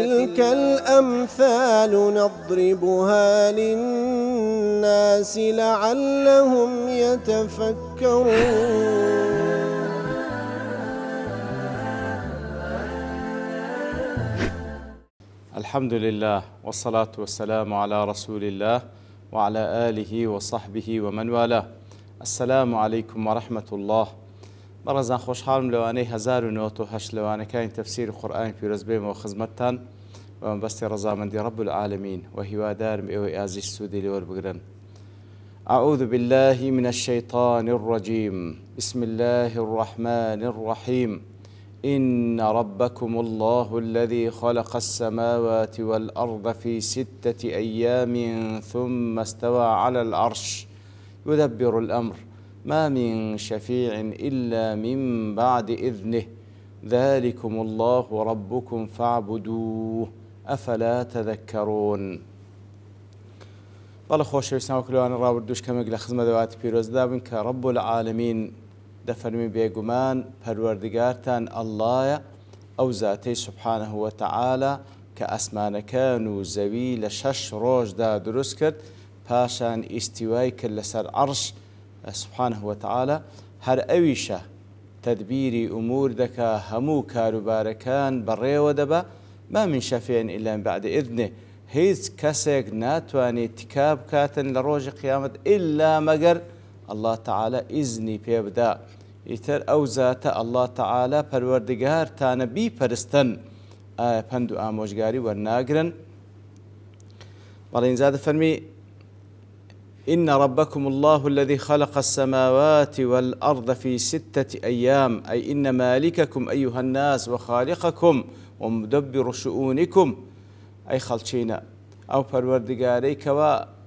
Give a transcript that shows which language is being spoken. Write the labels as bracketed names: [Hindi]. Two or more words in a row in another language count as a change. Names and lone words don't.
[Arabic] وتلك الأمثال نضربها للناس لعلهم يتفكرون. الحمد لله والصلاة والسلام على رسول الله وعلى آله وصحبه ومن والاه. السلام عليكم ورحمة الله. [Central Kurdish] بەڕێزان خۆشحاڵم لەوانەی 1970 لەوانەکانی تەفسیری قورئانی پیرۆز بێمەوە خزمەتتان بە مەبەستی ڕەزامەندی [Arabic] رب العالمین [Central Kurdish] و هیوادارم ئێوەی ئازیز سوودی لێوەربگرن. [Arabic] أعوذ بالله من الشيطان الرجيم. بسم الله الرحمن الرحيم. إن ربكم الله الذي خلق السماوات والأرض في 6 أيام ثم استوى على العرش يدبر الأمر ما من شفيع إلا من بعد إذنه ذلكم الله ربكم فاعبدوه أفلا تذكرون. [Central Kurdish] بەڵێ خۆشەویستان وەکلەوانە ڕابردووش کەمێک لە خزمە دەواتی پیرۆزدا بن کە [Arabic] رب العالمین [Central Kurdish] دەفەرمی بێگومان پەروەردگارتان ئەڵڵایە ئەو زاتەی [Arabic] سبحانه وتعالى [Central Kurdish] کە ئەسمانەکان و زەوی لە 6 ڕۆژدا دروست کرد پاشان ئیستیوای کرد لەسەر عەرش [Arabic] سبحانه وتعالى [Central Kurdish] هەر ئەویشە تەدبیری ئومور دەکا هەموو کاروبارەکان بەڕێوە دەبا [Arabic] ما من شەفیع إلا من بعد إذنه [Central Kurdish] هیچ کەسێک ناتوانێت تکا بکاتن لە ڕۆژی قیامەت ئیلا مەگەر [Arabic] الله تعالى [Central Kurdish] ئیزنی پێ بدا. ئیتر ئەو زاتە [Arabic] الله تعالى [Central Kurdish] پەروەردگارتانە بیپەرستن ئایا پند و ئامۆژگاری وەرناگرن. بەڵێ ئینجا دەفەرمی [Arabic] إن ربكم الله الذي خلق السماوات والأرض في 6 أيام أي إن مالككم أيها الناس وخالقكم ومدبر شؤونكم أي خلچينا أو پروردگاري كوا